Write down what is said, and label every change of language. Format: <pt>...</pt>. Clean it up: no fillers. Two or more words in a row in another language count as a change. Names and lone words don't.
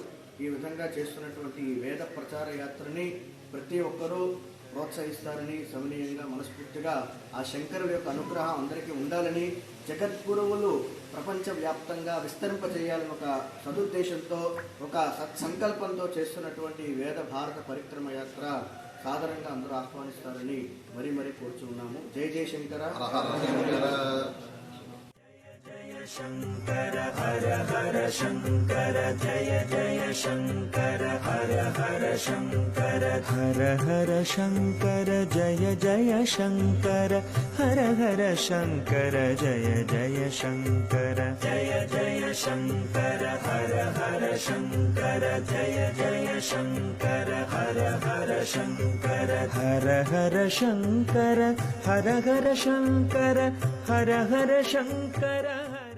<te>ఈ విధంగా చేస్తున్నటువంటి వేద ప్రచార యాత్రని ప్రతి ఒక్కరూ ప్రోత్సహిస్తారని సమనీయంగా మనస్ఫూర్తిగా ఆ శంకరుడి యొక్క అనుగ్రహం అందరికీ ఉండాలని, జగద్గురువులు ప్రపంచవ్యాప్తంగా విస్తరింపజేయాలని ఒక సదుద్దేశంతో ఒక సత్సంకల్పంతో చేస్తున్నటువంటి వేద భారత పరిక్రమ యాత్ర సాధారణంగా అందరూ ఆహ్వానిస్తారని మరీ మరీ కోరుచున్నాము. జై జై శంకర.</te> <hi>शंकर हर हर शंकर जय जय शंकर हर हर शंकर हर हर शंकर जय जय शंकर हर हर शंकर जय जय शंकर जय जय शंकर हर हर शंकर जय जय शंकर हर हर शंकर हर हर शंकर हर हर शंकर हर हर शंकर</hi>